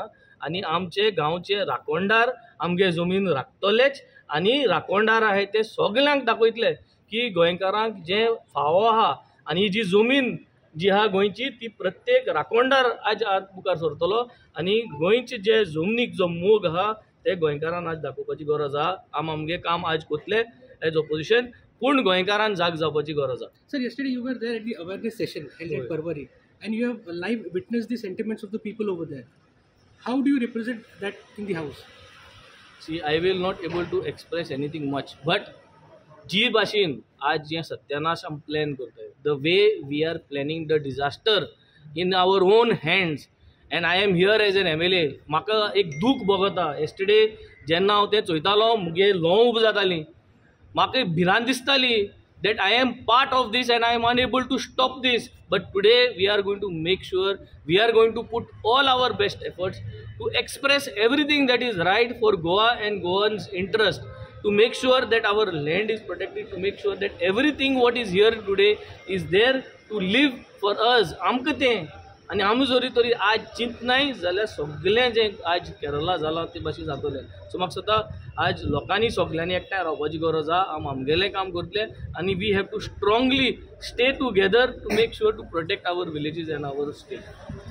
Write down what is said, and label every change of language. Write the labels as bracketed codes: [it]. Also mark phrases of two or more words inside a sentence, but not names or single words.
[kok] आनी आमचे गांवचे राखणदार आमगे जमीन राखतलेच आनी राखणदार आहाय ते सगल्यांक दाखयतले की गोंयकारांक जे फावो आहा आनी जी जमीन जी आहा गोंयची ती प्रत्येक राखणदार आज मुखार सरतलो आनी गोंयचे जे जमनीक जो मोग आहा ते गोंयकारान आज दाखोवपाची गरज आहा. आमगे काम आज करतले [en] as opposition [kok] पूण गोंयकारान जाग जावपाची गरज आहा. [en] Sir, yesterday you were there at the awareness session held at Parwari and you have live witnessed the sentiments of the people over there. How do you represent that in the house? See, I will not able to express anything much, but [kok] जी भाशेन आज जे सत्यानाश आमी प्लॅन करताय [en] the way we are planning the disaster in our own hands and I am here as an MLA. [kok] म्हाका एक दूख भोगता. एस्टरडे जेन्ना हांव तें चोयतालो मुगे ल्हंव उब जातालीं म्हाका भिरांत दिसताली [en] that I am part of this and I am unable to stop this. But today we are going to make sure we are going to put all our best efforts to express everything that is right for Goa and Goans interest, to make sure that our land is protected, to make sure that everything what is here today is there to live for us. [kok] आमकां तें आनी आमी जरी तरी आज चिंत नाय जाल्यार सगळें जें आज केरला जालां ते भाशेन जातलें. सो म्हाका दिसता आज लोकांनी सगळ्यांनी एकठांय रावपाची गरज आहा. आमी आमगेलें काम करतले आनी [en] we have to strongly stay together to make sure to protect our villages and our state.